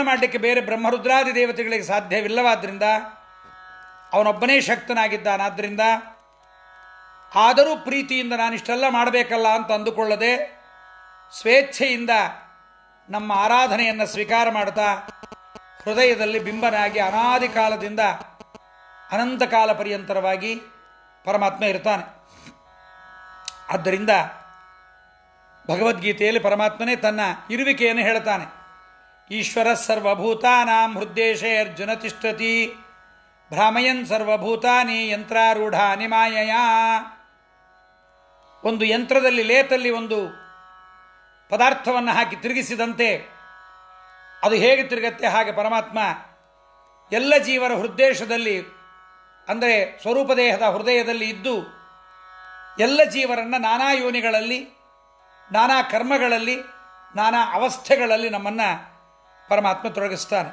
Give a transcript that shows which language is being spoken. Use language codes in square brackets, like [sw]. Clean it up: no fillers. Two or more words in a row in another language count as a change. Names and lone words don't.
[kn] ಮಾಡಲಿಕ್ಕೆ ಬೇರೆ ಬ್ರಹ್ಮರುದ್ರಾದಿ ದೇವತೆಗಳಿಗೆ ಸಾಧ್ಯವಿಲ್ಲವಾದ್ದರಿಂದ ಅವನೊಬ್ಬನೇ ಶಕ್ತನಾಗಿದ್ದಾನಾದ್ದರಿಂದ, ಆದರೂ ಪ್ರೀತಿಯಿಂದ ನಾನಿಷ್ಟೆಲ್ಲ ಮಾಡಬೇಕಲ್ಲ ಅಂತ ಅಂದುಕೊಳ್ಳದೆ ಸ್ವೇಚ್ಛೆಯಿಂದ ನಮ್ಮ ಆರಾಧನೆಯನ್ನು ಸ್ವೀಕಾರ ಮಾಡ್ತಾ ಹೃದಯದಲ್ಲಿ ಬಿಂಬನಾಗಿ ಅನಾದಿ ಕಾಲದಿಂದ ಅನಂತ ಕಾಲ ಪರ್ಯಂತರವಾಗಿ ಪರಮಾತ್ಮ ಇರ್ತಾನೆ. ಆದ್ದರಿಂದ ಭಗವದ್ಗೀತೆಯಲ್ಲಿ ಪರಮಾತ್ಮನೇ ತನ್ನ ಇರುವಿಕೆಯನ್ನು ಹೇಳ್ತಾನೆ. [sa] ಈಶ್ವರ ಸರ್ವಭೂತಾನಾಂ ಹೃದ್ದೇಶೇ ಅರ್ಜುನ ತಿಷ್ಠತಿ ಭ್ರಾಮಯನ್ ಸರ್ವಭೂತಾನಿ ಯಂತ್ರಾರೂಢಾನಿ ಮಾಯಯ. [kn] ಒಂದು ಯಂತ್ರದಲ್ಲಿ ಲೇತಲ್ಲಿ ಒಂದು ಪದಾರ್ಥವನ್ನು ಹಾಕಿ ತಿರುಗಿಸಿದಂತೆ ಅದು ಹೇಗೆ ತಿರುಗತ್ತೆ ಹಾಗೆ ಪರಮಾತ್ಮ ಎಲ್ಲ ಜೀವರ ಹೃದ್ದೇಶದಲ್ಲಿ ಅಂದರೆ ಸ್ವರೂಪ ದೇಹದ ಹೃದಯದಲ್ಲಿ ಇದ್ದು ಎಲ್ಲ ಜೀವರನ್ನು ನಾನಾ ಯೋನಿಗಳಲ್ಲಿ, ನಾನಾ ಕರ್ಮಗಳಲ್ಲಿ, ನಾನಾ ಅವಸ್ಥೆಗಳಲ್ಲಿ ನಮ್ಮನ್ನು ಪರಮಾತ್ಮ ತೊಡಗಿಸ್ತಾನೆ.